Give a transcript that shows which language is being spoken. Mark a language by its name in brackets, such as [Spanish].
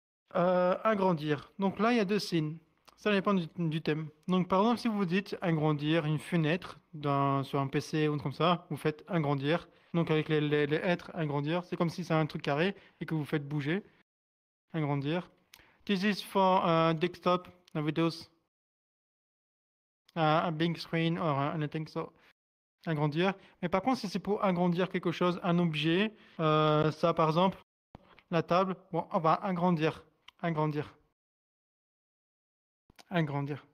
[French] Agrandir. Donc là, il y a deux signes. Ça dépend du thème. Donc par exemple, si vous dites agrandir une fenêtre sur un PC ou comme ça, vous faites agrandir. Donc avec les êtres, agrandir. C'est comme si c'est un truc carré et que vous faites bouger. Agrandir. [English] This is for desktop Windows. A big screen or anything, so agrandir. [French] Mais par contre, si c'est pour agrandir quelque chose, un objet, ça par exemple, la table, bon, on va agrandir, agrandir, agrandir.